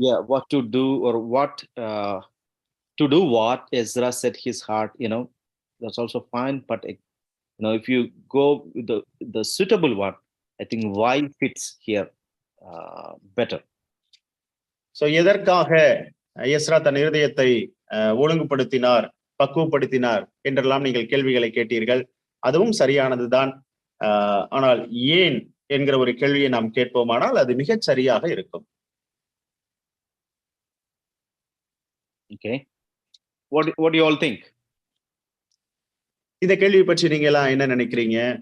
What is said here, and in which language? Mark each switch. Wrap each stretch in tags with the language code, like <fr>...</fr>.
<en>What to do or what to do what Ezra set his heart, that's also fine, but if you go with the suitable one, I think why fits here better.</en> <ta>So எதற்காக Ezra தன் இருதயத்தை ஒழுங்குபடுத்தினார், பக்குவப்படுத்தினார் என்றெல்லாம் நீங்கள் கேள்விகளை கேட்டீர்கள். அதுவும் சரியானதுதான். ஆனால் ஏன் என்கிற ஒரு கேள்வியை நாம் கேட்போமானால் அது மிகச் சரியாக இருக்கும்.</ta> <en>Okay, what do you all think?</en> <ta>இந்த கேள்வி பற்றி நீங்க எல்லாம் என்ன நினைக்கிறீங்க?</ta>